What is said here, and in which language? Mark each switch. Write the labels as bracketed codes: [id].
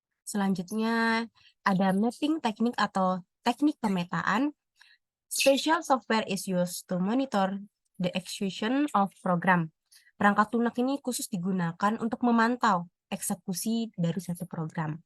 [id] Selanjutnya ada mapping teknik atau teknik pemetaan. [en] Special software is used to monitor the execution of program. [id] Perangkat lunak ini khusus digunakan untuk memantau eksekusi dari satu program.